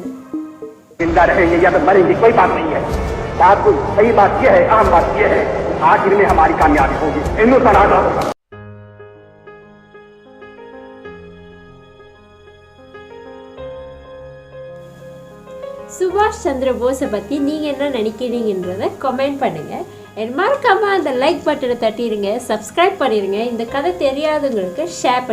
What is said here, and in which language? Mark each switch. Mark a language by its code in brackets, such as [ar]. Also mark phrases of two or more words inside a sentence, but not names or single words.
[hi] जिंदा रहेंगे या तो मरेंगे, कोई बात नहीं है। बात कोई सही बात यह है, आम बात यह है, आखिर में हमारी कामयाबी होगी, हिंदुस्तान आजाद होगा। [ta] சுபாஷ் சந்திர போஸை பற்றி நீங்கள் என்ன நினைக்கிறீங்கன்றதை கமெண்ட் பண்ணுங்கள். மறக்காமல் அந்த லைக் பட்டனை தட்டிடுங்க, சப்ஸ்கிரைப் பண்ணிடுங்க, இந்த கதை தெரியாதவங்களுக்கு ஷேர் பண்ணிடுங்க.